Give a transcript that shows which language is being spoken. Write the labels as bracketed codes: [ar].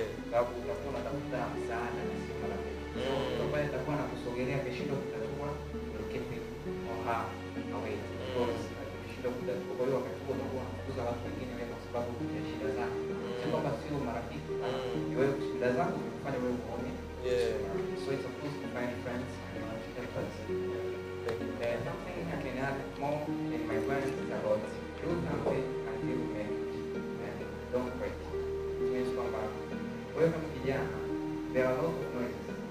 [sw] Sababu utakuwa unatafuta msaada na sio marafiki. Mtu ambaye atakuwa anakusogelea akishindwa kutatua, [en] you'll keep him or her away. [sw] Because akishindwa kutatua, kwa hiyo wakati huo unakuwa unakuza watu wengine kwa sababu ya shida zako. Sio kwamba sio marafiki, ni wewe shida zako zikufanya wewe uone. [en] So it's supposed to find friends and not helpers. Something I can add more in my plans is about do something until you make it. And don't quit. It means [sw] kwamba wewe kama kijana, [en] there are a lot of noises.